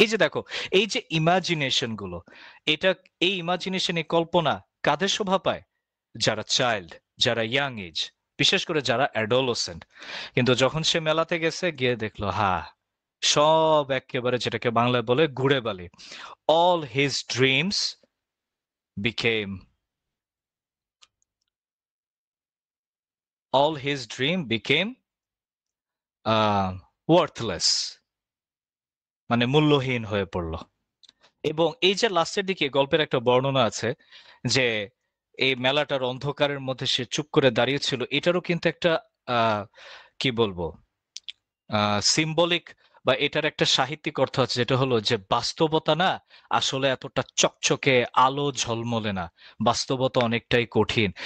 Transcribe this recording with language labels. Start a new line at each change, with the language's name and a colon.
Bangla: এই যে দেখো, এই যে ইমাজিনেশন গুলো, এটা এই ইমাজিনেশন, এই কল্পনা কাদের শোভা পায়? যারা চাইল্ড, যারা ইয়াং এজ, বিশেষ করে যারা অ্যাডোলসেন্ট। কিন্তু যখন সে মেলাতে গেছে, গিয়ে দেখলো সব একেবারে যেটাকে বাংলায় বলে ঘুরে বালি।
English: all his dreams became all his dream became worthless,
Bangla: মানে মূল্যহীন হয়ে পড়লো। এবং এই যে লাস্টের দিকে গল্পের একটা বর্ণনা আছে যে এই মেলাটার অন্ধকারের মধ্যে সে চুপ করে দাঁড়িয়েছিল, এটারও কিন্তু একটা কি বলবো সিম্বলিক বা এটার একটা সাহিত্যিক অর্থ আছে, যেটা হলো যে বাস্তবতা না আসলে এতটা চকচকে আলো ঝলমলে না, বাস্তবতা অনেকটাই কঠিন।